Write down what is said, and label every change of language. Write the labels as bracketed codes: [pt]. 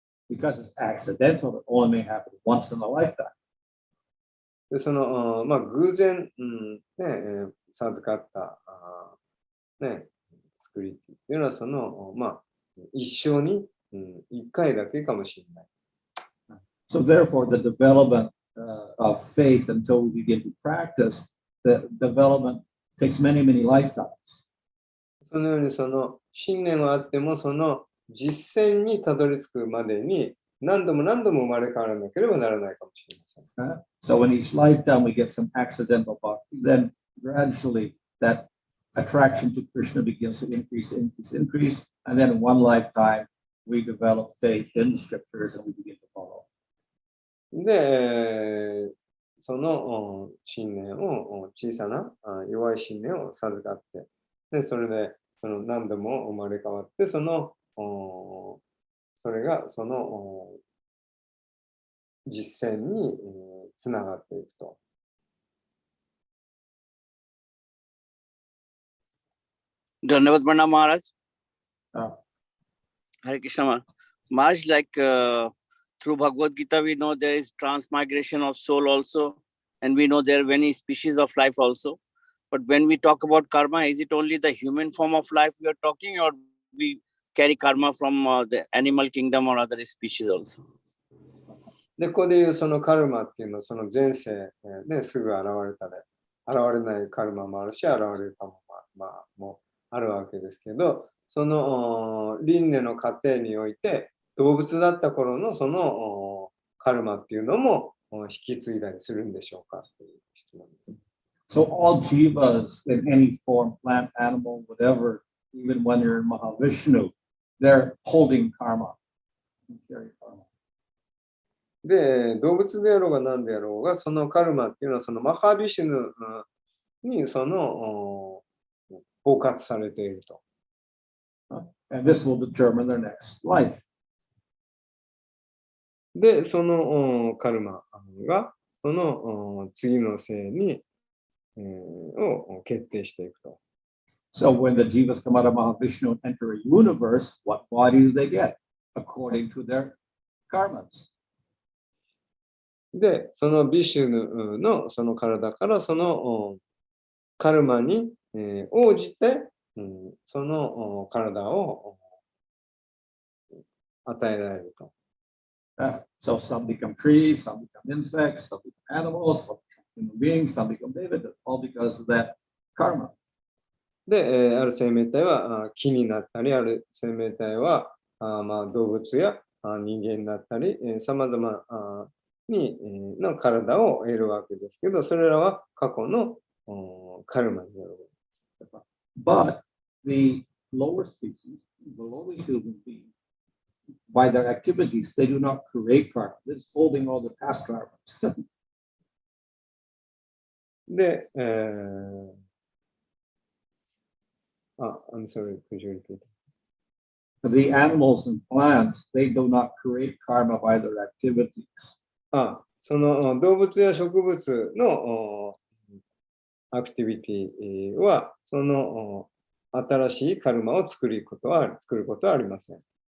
[en] Because it's accidental, it only may happen once in a lifetime. [ja] で、その偶然、授かった作りっていうのはその一生に一回だけかもしれない。 [en] So therefore, the development of faith until we begin to practice, the development takes many, many lifetimes. [ja] そのようにその信念はあってもその実践にたどり着くまでに何度も何度も生まれ変わらなければならないかもしれません。 [en] So in each lifetime we get some accidental bhakti, then gradually that attraction to Krishna begins to increase, and then in one lifetime we develop faith in the scriptures and we begin to follow. [ja] で、その信念を、小さな弱い信念を授かって、でそれでその何度も生まれ変わって、それがその実践につながっていくと。 [hi] Dhanavad Pranam Maharaj. Ah. [en] Hare Krishna Maharaj, like through Bhagavad Gita, we know there is transmigration of soul also, and we know there are many species of life also. But when we talk about karma, is it only the human form of life we are talking, or we carry karma from the animal kingdom or other species also? [ja] で、ここでいうそのカルマっていうのは、その前世ですぐ現れたり、現れないカルマもあるし、現れるカルマもあるわけですけど、その輪廻の過程において、動物だった頃のそのカルマっていうのも引き継いだりするんでしょうかという質問です。 [en] So all jivas in any form, plant, animal, whatever, even when you're in Mahavishnu, they're holding karma. Karma. [ja] で、動物であろうが何であろうが、そのカルマっていうのは、そのマハビシュヌにその包括されていると。 [en] And this will determine their next life. [ja] で、そのカルマが、その次の生に、を決定していくと。 [en] So when the jivas come out of Mahavishnu and enter a universe, what body do they get? According to their karmas. [ja] で、そのビシュヌのその体からそのカルマに応じて、その体を与えられると。 [en] So some become trees, some become insects, some become animals, some become human beings, some become David, all because of that karma. [ja] で、ある生命体は木になったり、ある生命体は動物や人間になったり、さまざまの体を得るわけですけど、それらは過去のカルマになる。 [en] But the lower species, the lowly human beings, by their activities, they do not create karma. They're just holding all the past karmas. で、I'm sorry, could you repeat? The animals and plants, they do not create karma by their activities. [ja] その動物や植物のアクティビティは、その新しいカルマを作ることはありません。